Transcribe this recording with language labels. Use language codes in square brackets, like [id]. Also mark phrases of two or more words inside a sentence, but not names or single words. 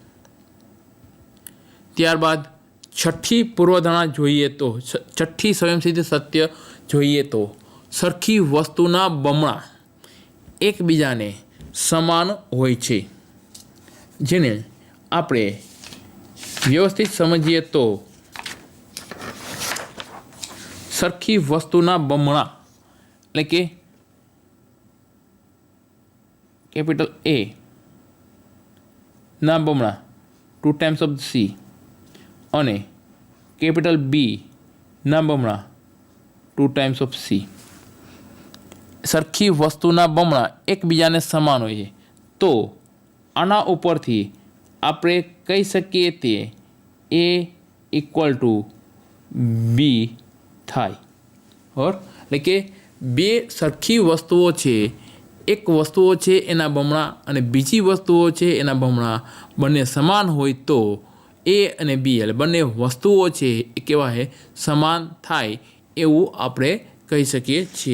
[gu] ત્યારબાદ છઠ્ઠી પૂર્વધારણા જોઈએ તો છઠ્ઠી સ્વયંસિદ્ધ સત્ય જોઈએ તો સરખી વસ્તુના બમણા એકબીજાને સમાન હોય છે, જેને આપણે વ્યવસ્થિત સમજીએ તો સરખી વસ્તુના બમણા એટલે કે કેપિટલ A ના બમણા [en] 2 times of C [gu] અને કેપિટલ B ના બમણા [en] 2 times of C. [gu] સરખી વસ્તુના બમણા એકબીજાને સમાન હોય છે, તો આના ઉપરથી આપણે કહી શકીએ તે A [en] equal to [gu] B થાય. બરાબર, એટલે કે બે સરખી વસ્તુઓ છે, એક વસ્તુઓ છે એના બમણા અને બીજી વસ્તુઓ છે એના બમણા બંને સમાન હોય તો A અને B એટલે બંને વસ્તુઓ છે એ કેવા છે, સમાન થાય એવું આપણે કહી શકીએ છીએ.